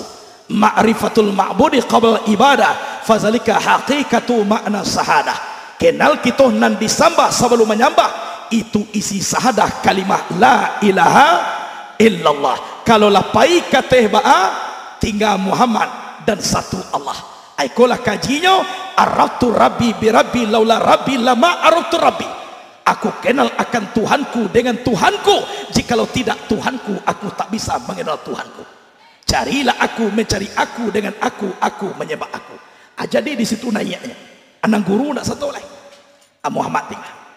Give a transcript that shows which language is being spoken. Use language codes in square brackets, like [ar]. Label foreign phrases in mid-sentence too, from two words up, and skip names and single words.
[ar] معرفة المعبود قبل العبادة، فذلك حقيقة معنى الشهادة. [min] Kenal kita nan disambah sebelum menyembah, itu isi sahadah kalimah [ar] لا إله إلا الله. [min] Kalau lapai kateh ba'a, tinggal Muhammad dan satu Allah. Aikolah kajinya, [ar] عرفت ربي بربي لولا ربي ما عرفت ربي. [id] Aku kenal akan Tuhanku dengan Tuhanku, jikalau tidak Tuhanku, aku tak bisa mengenal Tuhanku. Carilah aku mencari aku, dengan aku menyembah aku. Jadi di situ naiknya. [min] Anak guru nak satu oleh Muhammad tinggal.